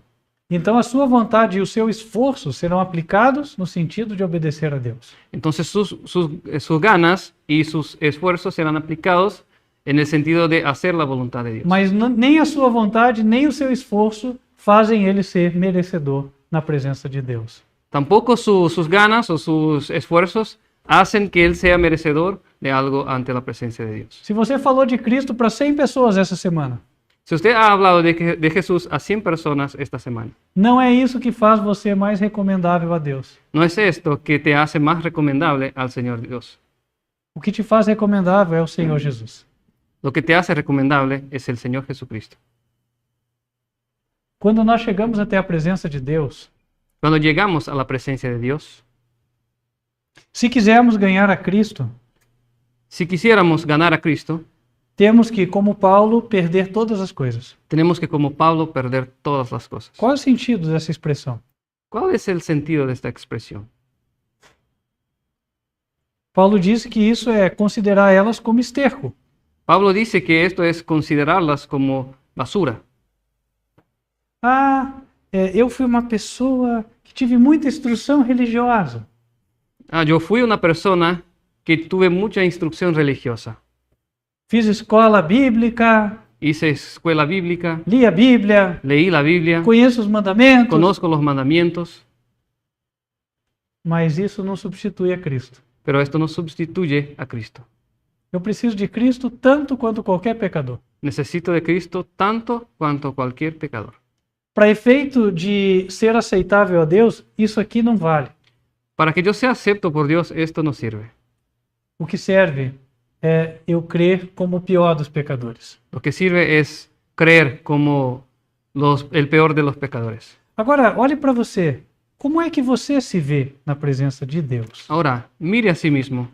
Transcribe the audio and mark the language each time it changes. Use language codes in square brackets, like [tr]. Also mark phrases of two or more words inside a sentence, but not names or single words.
[pt] Então a sua vontade e o seu esforço serão aplicados no sentido de obedecer a Deus. [es] Entonces sus ganas y sus esfuerzos serán aplicados en el sentido de hacer la voluntad de Dios. [pt] Mas nem a sua vontade, nem o seu esforço fazem ele ser merecedor na presença de Deus. [es] Tampoco sus ganas o sus esfuerzos hacen que él sea merecedor de algo ante la presencia de Dios. [pt] Se você falou de Cristo para 100 pessoas essa semana, [es] Si usted ha hablado de Jesús a 100 personas esta semana, [pt] não é isso que faz você mais recomendável a Deus. [es] no es esto que te hace más recomendable al Señor Dios. [pt] O que te faz recomendável é o Senhor Jesus. [es] Lo que te hace recomendable es el Señor Jesucristo. [pt] Quando nós chegamos até a presença de Deus, [es] Cuando llegamos a la presencia de Dios, [pt] se quisermos ganhar a Cristo, [es] si quisiéramos ganar a Cristo, [pt] temos que, como Paulo, perder todas as coisas. [es] tenemos que, como Pablo, perder todas las cosas. [pt] Qual é o sentido dessa expressão? [es] ¿Cuál es el sentido de esta expresión? [pt] Paulo disse que isso é considerar elas como esterco. [es] Pablo dice que esto es considerarlas como basura. [pt] Eu fui uma pessoa que tive muita instrução religiosa. [es] Yo fui una persona que tuve mucha instrucción religiosa. [pt] Fiz escola bíblica, [es] Hice escuela bíblica, [pt] li a Bíblia, [es] leí la Biblia, [pt] conheço os mandamentos, [es] conozco los mandamientos, [pt] mas isso não substitui a Cristo. [es] pero esto no sustituye a Cristo. [pt] Eu preciso de Cristo tanto quanto qualquer pecador. [es] Necesito de Cristo tanto cuanto cualquier pecador. [pt] Para efeito de ser aceitável a Deus, isso aqui não vale. [es] Para que yo sea acepto por Dios, esto no sirve. [pt] O que serve é eu crer como o pior dos pecadores. [es] Lo que sirve es creer como el peor de los pecadores. [pt] Agora, olhe para você. Como é que você se vê na presença de Deus? [es] Ahora, mire a sí mismo.